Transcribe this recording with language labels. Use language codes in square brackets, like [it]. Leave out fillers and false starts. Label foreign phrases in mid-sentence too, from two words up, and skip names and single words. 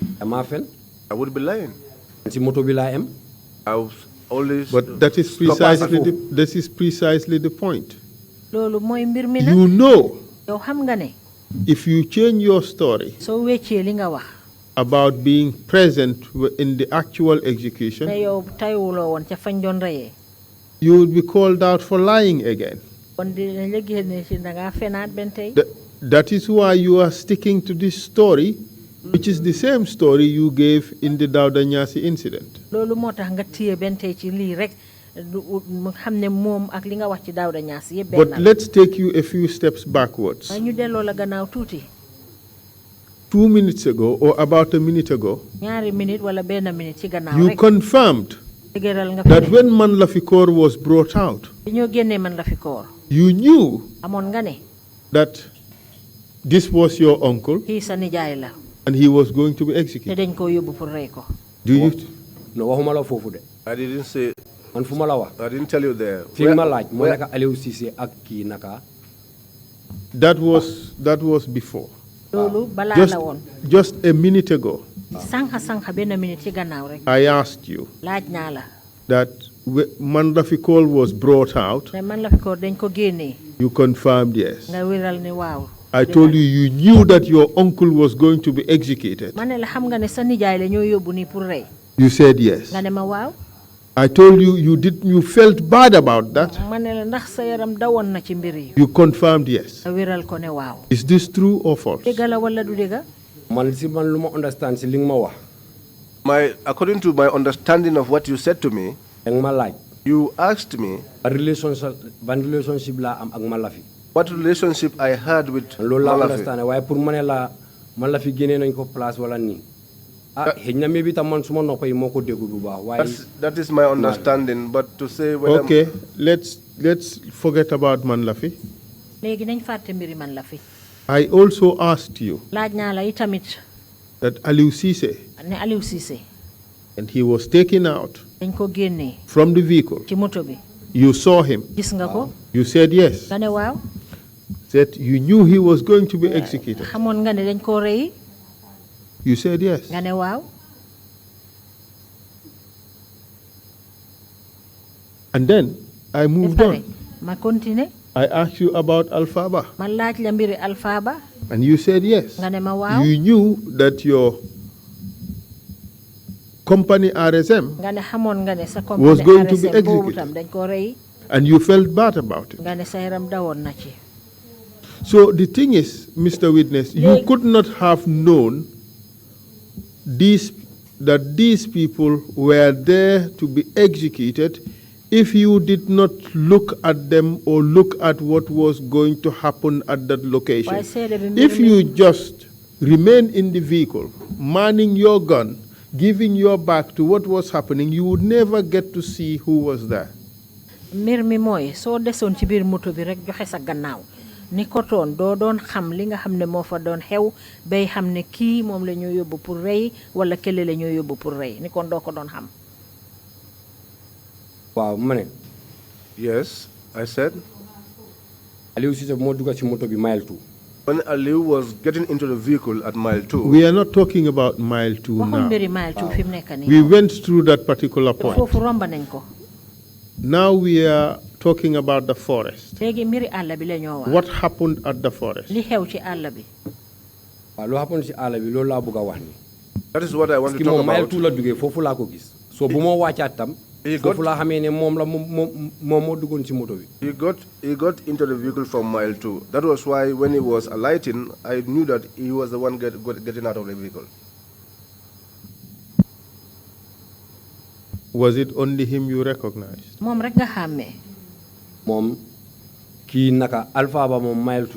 [wo] Dama fen. [en] I would be lying. [wo] Si moto bi laa am. [en] I was always. But that is precisely the point. [wo] Loolu mooy mbir mi nag. [en] You know. [wo] Yow xam nga ne. [en] If you change your story. [wo] Soo weccee li nga wax. [en] About being present in the actual execution. [wo] Ne yow taywuloo woon ca fañ doon reyee. [en] You would be called out for lying again. [wo] Kon dinañ la génne ci danga fenaat ben tey. [en] That is why you are sticking to this story, which is the same story you gave in the Dawda Nyasi incident. [wo] Loolu moo tax nga téye ben tey ci lii rek mu xam ne moom ak li nga wax ci Dawda Nyasi yëpp benn. [en] But let's take you a few steps backwards. [wo] ñu delloo la gannaaw tuuti. [en] 2 minutes ago, or about a minute ago, [wo] ñaari minute wala benn minute ci gannaaw [en] you [wo] rek. [en] confirmed that when Man Lafikor was brought out, [wo] ñoo génnee Man Lafikor. [en] You knew [wo] amoon nga ne. [en] that this was your uncle. [wo] Kii sa nijaay la. [en] And he was going to be executed. [wo] Te dañ ko yóbbu pour rey ko. [en] Do you? No, [wo] waxuma la foofu de. [en] I didn't say. [wo] Man fu ma la wax. [en] I didn't tell you there. [wo] Fi ma laaj moo naka Alieu Cissé ak kii naka. [en] That was before. [wo] Loolu balaa la woon. [en] Just a minute ago. [wo] Sànqa benn minute ci gannaaw rek. [en] I asked you. [wo] Laaj naa la. [en] That Man Lafikor was brought out. [wo] Ne Man Lafikor dañ ko génnee. [en] You confirmed yes. [wo] Nga wéral ne waaw. [en] I told you knew that your uncle was going to be executed. [wo] Ma ne la xam nga ne sa nijaay la ñoo yóbbu nii pour rey. [en] You said yes. [wo] Nga ne ma waaw. [en] I told you you felt bad about that. [wo] Ma ne la ndax sa yaram dawoon na ci mbir yi. [en] You confirmed yes. [wo] Nga wéral ko ne waaw. [en] Is this true or false? [wo] Dëgg la wala du dëgg? Man lu ma understand si li nga ma wax. [en] According to my understanding of what you said to me, you asked me [wo] ban relationship la am ak Malafi. [en] What relationship I had with Malafi. [wo] Understand waaye pour ma ne la Malafi génnee nañ ko place wala nii. Xëy na maybe tam man suma nopp yi moo ko déggu bu baax waaye. [en] That is my understanding, but to say whether. Okay, let's forget about Manlafi. [wo] Léegi nañ fàtte mbiri Manlafi. [en] I also asked you. [wo] Laaj naa la itamit. [en] That Alieu Cissé. [wo] Ne Alieu Cissé. [en] And he was taken out. [wo] Dañ ko génnee. [en] From the vehicle. [wo] Ci moto bi. [en] You saw him. [wo] Gis nga ko. [en] You said yes. [wo] Nga ne waaw. [en] That you knew he was going to be executed. [wo] Xamoon nga ne dañ ko rey. [en] You said yes. [wo] Nga ne waaw. [en] And then I moved on. [wo] Ma continue. [en] I asked you about Alfaba. [wo] Man laaj la mbiri Alfaba. [en] And you said yes. [wo] Nga ne ma waaw. [en] You knew that your company RSM [wo] nga ne xamoon nga ne sa company [en] was going to be RSM [wo] boobu [en] executed. [wo] tam dañ ko rey. [en] And you felt bad about it. [wo] nga ne sa yaram dawoon na ci. [en] So the thing is, Mr. Witness, you could not have known that these people were there to be executed if you did not look at them or look at what was going to happen at that location. If you just remain in the vehicle, manning your gun, giving your back to what was happening, you would never get to see who was there. [wo] Mbir mi mooy soo desoon ci biir moto bi rek joxe sa gannaaw ni ko toon doo doon xam li nga xam ne moo fa doon xew bay xam ne kii moom la ñoo yóbbu pour rey wala kële la ñoo yóbbu pour rey ni kon doo ko doon xam. Waaw ma ne. [en] Yes, I said. [wo] Alieu Cissé moo dugg ci moto bi mile 2. [en] When Alieu was getting into the vehicle at mile 2. We are not talking about mile 2 now. [wo] waxuñ mbiri mile 2 fi mu nekk nii. [en] We went through that particular point. [wo] foofu romba nañ ko. [en] Now we are talking about the forest. [wo] léegi mbiri àll bi la ñoo wax. [en] What happened at the forest? [wo] li xew ci àll bi. waaw loo happened ci àll bi loolu laa bëgg a wax ni. [en] That is what I want to talk about. [wo] Mile 2 la duggee foofu laa ko gis. so bu ma wàccaat tam. foofu laa xamee ne moom moo duggoon ci moto bi. [en] He got into the vehicle from mile 2. That was why when he was alighting, I knew that he was the one getting out of the vehicle. Was it only him you recognized? [wo] moom rek nga xàmmee. moom kii naka Alfaba moom mile 2.